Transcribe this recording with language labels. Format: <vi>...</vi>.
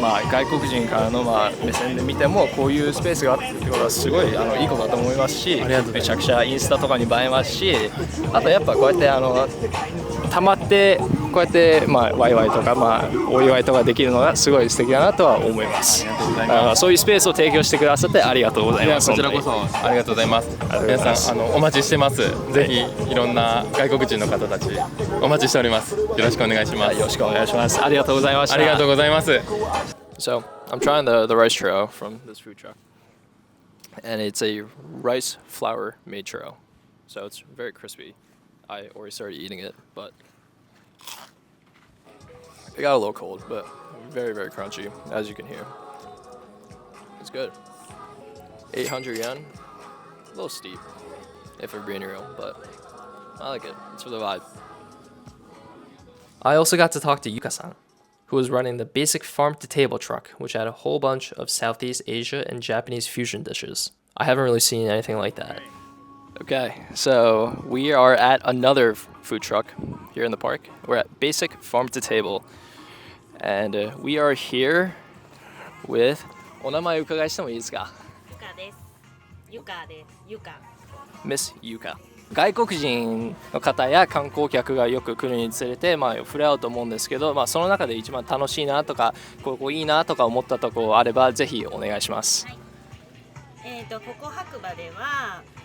<ja>外国人からの目線で見てもこういうスペースがあるってことはすごいいいことだと思いますし、めちゃくちゃインスタとかに映えますし、あとやっぱこうやって溜まってこうやってワイワイとかお祝いとかできるのがすごい素敵だなとは思います。そういうスペースを提供してくださってありがとうございます。こちらこそありがとうございます。皆さんお待ちしてます。ぜひいろんな外国人の方たちお待ちしております。よろしくお願いします。よろしくお願いします。ありがとうございました。ありがとうございます。</ja> <en>So I'm trying the rice churro from this food truck, and it's a rice flour made churro, so it's very crispy. I already started eating it, but it got a little cold, but very, very crunchy, as you can hear. It's good. 800 yen, a little steep, if we're being real, but I like it. It's for the vibe. I also got to talk to Yuka-san, who was running the basic farm-to-table truck, which had a whole bunch of Southeast Asia and Japanese fusion dishes. I haven't really seen anything like that. Okay, so we are at another food truck here in the park. We're at Basic Farm to Table, and we are here with</en> <ja>お名前伺いしてもいいですか？ゆかです。ゆか。</ja> <en>Miss Yuka。</en> <ja>外国人の方や観光客がよく来るにつれて、触れ合うと思うんですけど、その中で一番楽しいなとか、ここいいなとか思ったところあればぜひお願いします。はい。ここ白馬では。</ja>